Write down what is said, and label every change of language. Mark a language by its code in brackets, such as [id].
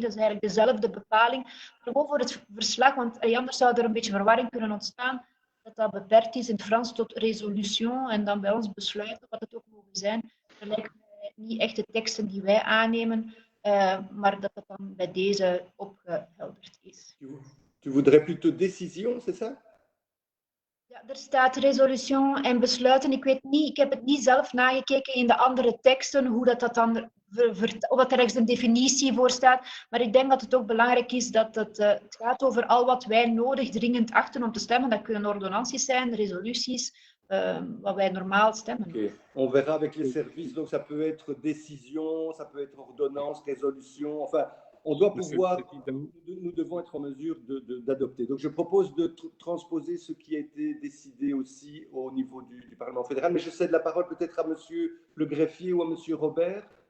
[nl] Dat is eigenlijk dezelfde bepaling. Maar gewoon voor het verslag, want anders zou er een beetje verwarring kunnen ontstaan. Dat beperkt is in het Frans tot resolution en dan bij ons besluiten, wat het ook mogen zijn. Dat lijkt mij niet echt de teksten die wij aannemen, maar dat dat dan bij deze opgehelderd is. [fr] Tu voudrais plutôt décision, c'est ça? [nl] Ja, er staat resolution en besluiten. Ik weet niet, ik heb het niet zelf nagekeken in de andere teksten, hoe dat dan, of dat er ergens een definitie voor staat. Maar ik denk dat het ook belangrijk is dat het gaat over al wat wij nodig dringend achten om te stemmen. Dat kunnen ordonnanties zijn, resoluties, wat wij normaal stemmen. Okay. [fr] On verra avec les services, donc ça peut être décision, ça peut être ordonnance, résolution, enfin, on doit pouvoir, nous devons être en mesure d'adopter. Donc je propose de transposer ce qui a été décidé aussi au niveau du Parlement fédéral, mais je cède la parole peut-être à Monsieur le greffier ou à Monsieur Robert.